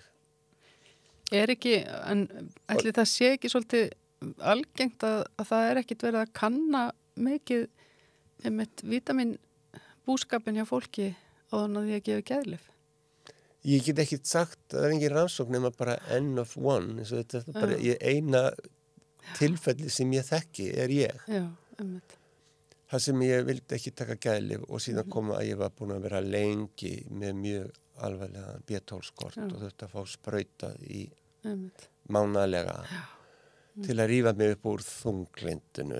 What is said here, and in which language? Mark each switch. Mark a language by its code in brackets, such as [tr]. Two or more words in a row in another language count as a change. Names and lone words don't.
[is] Er ekki, en ætli það sé ekki svolítið algengt að það er ekkert verið að kanna mikið með vítamin búskapin hjá fólki áður en að því að gefa geðlyf? Ég get ekki sagt, það er engin rannsókn nema bara [en] N of one, [is] eins og þetta er bara eina tilfelli sem ég þekki er ég. Já, einmitt. Það sem ég vildi ekki taka geðlyf og síðan koma að ég var búin að vera lengi með mjög alvarlega B12-skort og þurfti að fá sprautað í mánaðlega til að rífa mig upp úr þunglindinu.